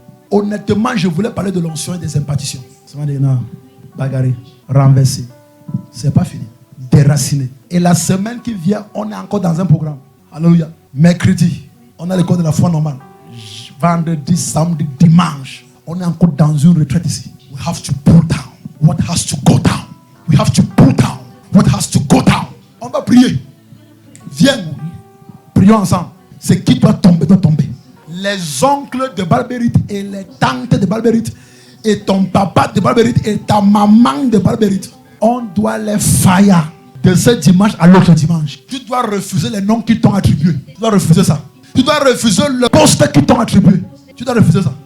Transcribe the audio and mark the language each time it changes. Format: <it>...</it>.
<fr>Honnêtement, je voulais parler de l'onction et des impartitions. Ça m'a dit, non, bagarrer, renverser. C'est pas fini. Déraciner. Et la semaine qui vient, on est encore dans un programme. Alléluia. Mercredi, on a l'école de la foi normale. Vendredi, samedi, dimanche, on est encore dans une retraite ici.</fr> <en>We have to pull down what has to go down. We have to pull down what has to go down.</en> <fr>On va prier. Viens, prions ensemble. C'est qui doit tomber, doit tomber. Les oncles de Balbérite et les tantes de Balbérite et ton papa de Balbérite et ta maman de Balbérite. On doit les fire de ce dimanche à l'autre dimanche. Tu dois refuser les noms qui t'ont attribués. Tu dois refuser ça. Tu dois refuser le poste qui t'ont attribué. Tu dois refuser ça.</fr>